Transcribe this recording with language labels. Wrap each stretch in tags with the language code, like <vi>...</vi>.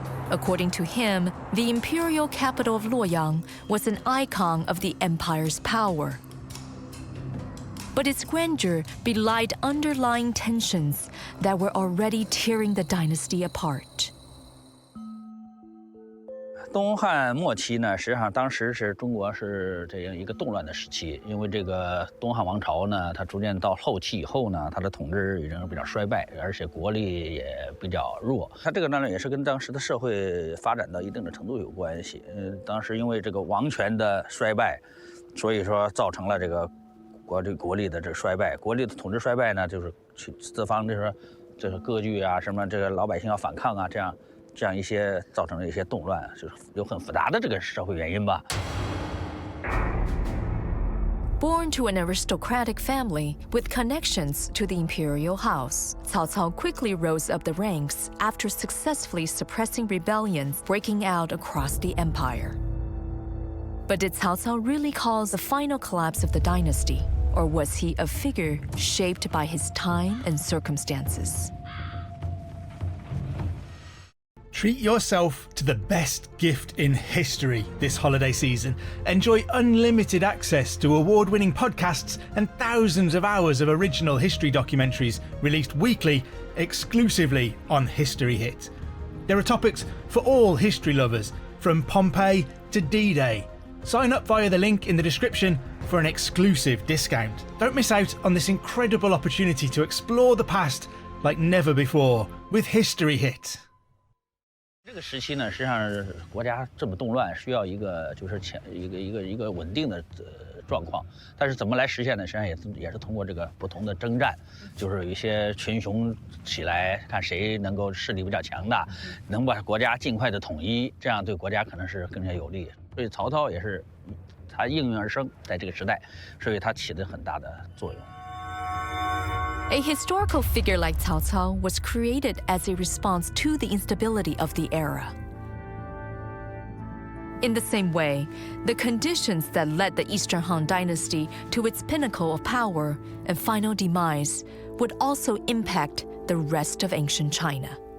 <en>According to him, the imperial capital of Luoyang was an icon of the empire's power. But its grandeur belied underlying tensions that were already tearing the dynasty apart.</en> <zh>东汉末期呢，实际上当时是中国是这样一个动乱的时期，因为这个东汉王朝呢，它逐渐到后期以后呢，它的统治已经比较衰败，而且国力也比较弱。它这个呢，也是跟当时的社会发展到一定的程度有关系。当时因为这个王权的衰败，所以说造成了这个国力的这个衰败，国力的统治衰败呢，就是去四方这个割据啊，什么这个老百姓要反抗啊，这样一些造成了一些动乱，就是有很复杂的这个社会原因吧。</zh> <en>Born to an aristocratic family with connections to the imperial house, Cao Cao quickly rose up the ranks after successfully suppressing rebellions breaking out across the empire. But did Cao Cao really cause the final collapse of the dynasty, or was he a figure shaped by his time and circumstances? Treat yourself to the best gift in history this holiday season. Enjoy unlimited access to award-winning podcasts and thousands of hours of original history documentaries released weekly exclusively on History Hit. There are topics for all history lovers, from Pompeii to D-Day. Sign up via the link in the description for an exclusive discount. Don't miss out on this incredible opportunity to explore the past like never before with History Hit.</en> <zh>这个时期呢，实际上国家这么动乱，需要一个就是一个稳定的状况。但是怎么来实现呢？实际上也是通过这个不同的征战，就是有一些群雄起来，看谁能够势力比较强大，能把国家尽快的统一，这样对国家可能是更加有利。所以曹操也是他应运而生，在这个时代，所以他起了很大的作用。</zh> <en>A historical figure like Cao Cao was created as a response to the instability of the era. In the same way, the conditions that led the Eastern Han Dynasty to its pinnacle of power and final demise would also impact the rest of ancient China.</en>